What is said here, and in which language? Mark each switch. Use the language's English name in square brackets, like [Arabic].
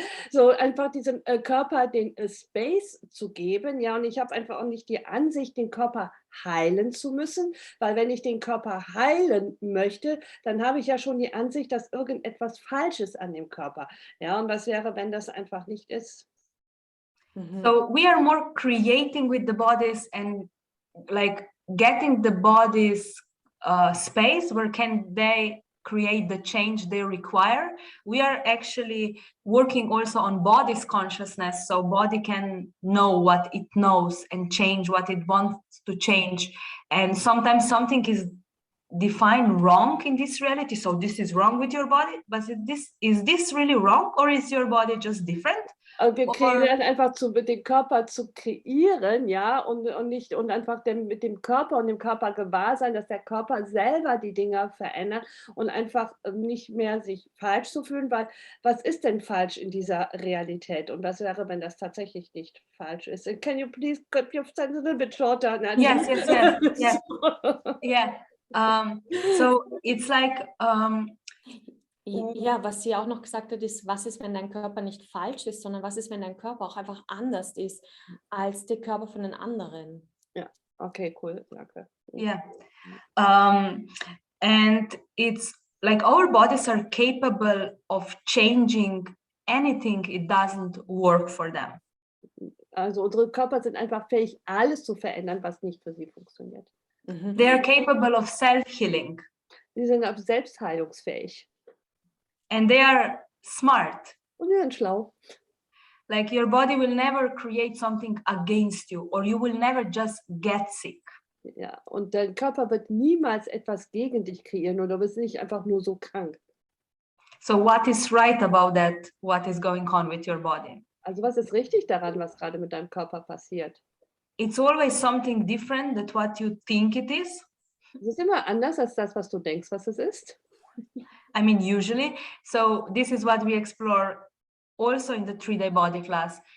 [German] so einfach diesem Körper den Space zu geben, ja, und ich habe einfach auch nicht die Ansicht, den Körper heilen zu müssen, weil wenn ich den Körper heilen möchte, dann habe ich ja schon die Ansicht, dass irgendetwas falsch ist an dem Körper, ja, und was wäre, wenn das einfach nicht ist? [English] So we are more creating with the bodies and like getting the bodies space where can they create the change they require. We are actually working also on body's consciousness, so body can know what it knows and change what it wants to change. And sometimes something is defined wrong in this reality, so this is wrong with your body, but is this really wrong, or is your body just different? [German] Und wir kreieren einfach mit dem Körper zu kreieren, ja, und nicht und einfach mit dem Körper und dem Körper gewahr sein, dass der Körper selber die Dinge verändert und einfach nicht mehr sich falsch zu fühlen, weil was ist denn falsch in dieser Realität und was wäre, wenn das tatsächlich nicht falsch ist? [English] Can you please cut your sentence a little bit shorter? Yes. Yeah. So it's like [German] ja, was sie auch noch gesagt hat, ist, was ist, wenn dein Körper nicht falsch ist, sondern was ist, wenn dein Körper auch einfach anders ist als der Körper von den anderen. Ja, okay, cool, danke. [English] Yeah. And it's like our bodies are capable of changing anything it doesn't work for them. [German] Also unsere Körper sind einfach fähig, alles zu verändern, was nicht für sie funktioniert. [English] They are capable of self-healing. [German] Sie sind auch selbstheilungsfähig. [English] And they are smart. [German] Und sie sind schlau. [English] Like your body will never create something against you, or you will never just get sick. [German] Ja, und dein Körper wird niemals etwas gegen dich kreieren oder du bist nicht einfach nur so krank. [English] So what is right about that? What is going on with your body? [German] Also was ist richtig daran, was gerade mit deinem Körper passiert? [English] It's always something different than what you think it is. [German] Es ist immer anders als das, was du denkst, was es ist. [English] I mean, usually. So this is what we explore also in the 3-day body class.